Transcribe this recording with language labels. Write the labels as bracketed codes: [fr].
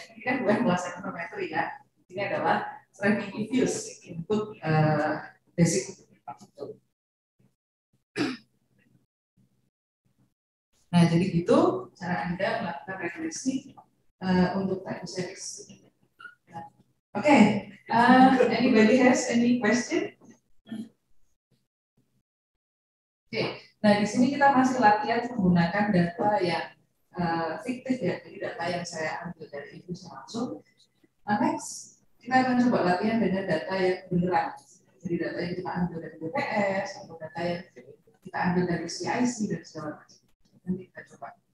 [id] Ini kan bukan kelas ekonometri ya. Ini adalah tracking diffuse input basic. Nah, jadi gitu cara Anda melakukan regresi untuk time series. [en] Okay, anybody has any question? [id] Oke, nah di sini kita masih latihan menggunakan data yang fiktif ya, jadi data yang saya ambil dari ibu langsung. Next, kita akan coba latihan dengan data yang beneran. Jadi data yang kita ambil dari BPS atau data yang kita ambil dari CIC dan segala macam. Nanti kita coba.